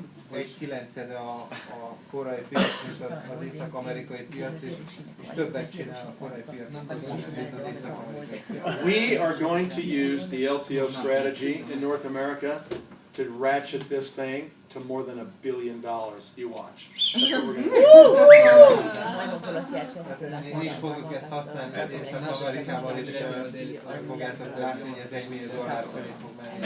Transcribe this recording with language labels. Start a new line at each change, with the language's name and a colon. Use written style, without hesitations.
Hungarian: Egy kilencede a korai piac, mint az észak-amerikai piac, és többet csinál a korai piac, mint az észak-amerikai piac.
English: We are going to use the LTO strategy in North America to ratchet this thing to more than $1 billion. You watch. That's what we're going to do.
Hungarian: Mi is fogjuk ezt használni az Észak-Amerikával, és meg fogjátok látni, hogy ez $1 millió felé fog menni.